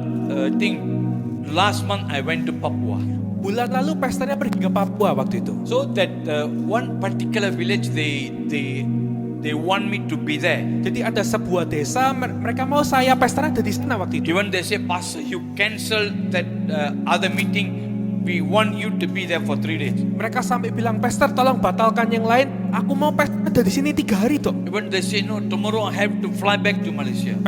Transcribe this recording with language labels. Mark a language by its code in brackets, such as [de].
[en] I think last month I went to Papua. [id] Bulan lalu pastornya pergi ke Papua waktu itu. [en] So that one particular village, they want me to be there. [id] Jadi ada sebuah desa, mereka mau saya pastor ada di sana waktu itu. [en] Even they say, Pastor, you cancel that other meeting. We want you to be there for 3 days. [id] Mereka sampai bilang, pastor tolong batalkan yang lain. Aku mau pastor ada di sini 3 hari toh. [en] Even they say, no, tomorrow I have to fly back to Malaysia.